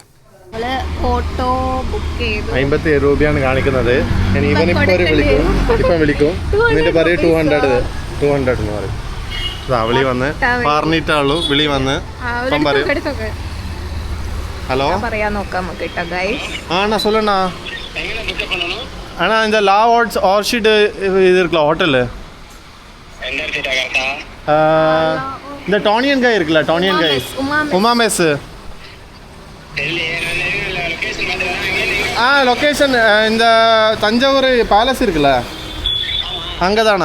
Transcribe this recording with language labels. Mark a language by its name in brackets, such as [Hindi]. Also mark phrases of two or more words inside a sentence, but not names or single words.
[Malayalam] നമ്മൾ ഓട്ടോ ബുക്ക് ചെയ്തു. 57 രൂപയാണ് കാണിക്കുന്നത്. ഇപ്പം വിളിക്കും എന്നിട്ട് പറയും 200 എന്ന് പറയും. വിളി വന്ന് പറഞ്ഞിട്ടുള്ളൂ. വിളി വന്ന് ஹலோ പറയാൻ നോക്കാം നമുക്ക് കേട്ടോ ഗൈസ്. [Tamil] அண்ணா சொல்லுண்ணா. அண்ணா இந்த லாவார்ட்ஸ் ஆர்ஷிட் இது இருக்குல்ல ஹோட்டலு, இந்த டானியன் காய் இருக்குல்ல, டானியன் காய் உமா மெஸ். லொக்கேஷன் இந்த தஞ்சாவூர் பேலஸ் இருக்குல்ல அங்கே தானா?